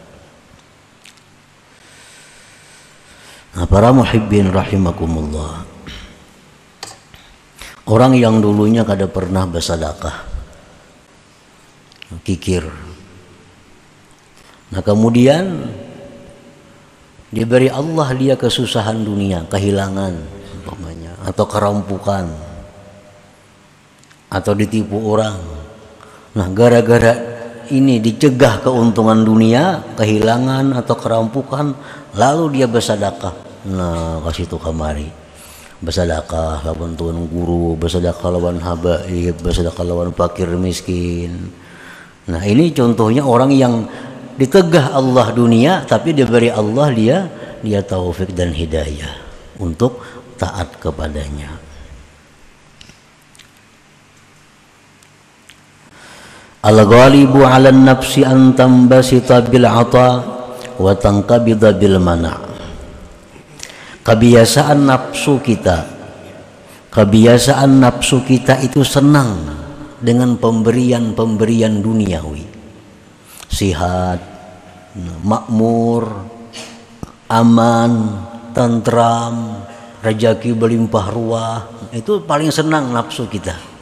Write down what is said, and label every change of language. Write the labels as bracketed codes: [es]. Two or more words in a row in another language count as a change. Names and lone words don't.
[id] Nah, para [ar] محبين رحمكم الله, [id] orang yang dulunya kada pernah bersedekah, kikir, nah kemudian diberi Allah dia kesusahan dunia, kehilangan umpamanya, atau kerampukan, atau ditipu orang. Nah, gara-gara ini dicegah keuntungan dunia, kehilangan atau kerampukan, lalu dia bersedekah. Nah, kasih tu kamari, bersedekah lawan tuan guru, bersedekah lawan habaib, bersedekah lawan fakir miskin. Nah, ini contohnya orang yang ditegah Allah dunia, tapi diberi Allah dia taufik dan hidayah untuk taat kepadanya. [ar] الغالب على النفس أن تنبسط بالعطاء وتنقبض بالمنع'. [id] Kebiasaan nafsu kita itu senang dengan pemberian duniawi. Sihat, makmur, aman, tentram, rezeki berlimpah ruah, itu paling senang nafsu kita.